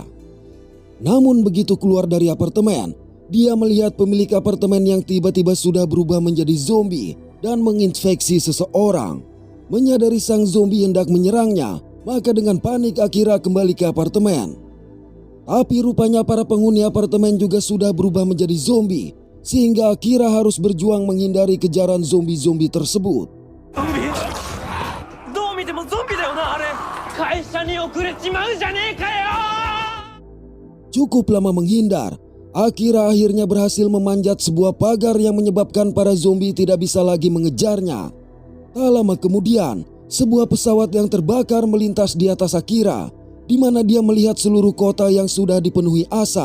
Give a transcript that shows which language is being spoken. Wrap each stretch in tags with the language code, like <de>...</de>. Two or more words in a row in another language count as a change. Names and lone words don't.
<id>Namun begitu keluar dari apartemen, dia melihat pemilik apartemen yang tiba-tiba sudah berubah menjadi zombie dan menginfeksi seseorang. Menyadari sang zombie hendak menyerangnya, maka dengan panik Akira kembali ke apartemen. Tapi rupanya para penghuni apartemen juga sudah berubah menjadi zombie, sehingga Akira harus berjuang menghindari kejaran zombie-zombie tersebut. Zombie?</id> <ja>どう見てもゾンビだよな、あれ。 会社に遅れちまうじゃねえかよ。</ja> <id>Cukup lama menghindar, Akira akhirnya berhasil memanjat sebuah pagar yang menyebabkan para zombie tidak bisa lagi mengejarnya. Tak lama kemudian, sebuah pesawat yang terbakar melintas di atas Akira, di mana dia melihat seluruh kota yang sudah dipenuhi asap.</id>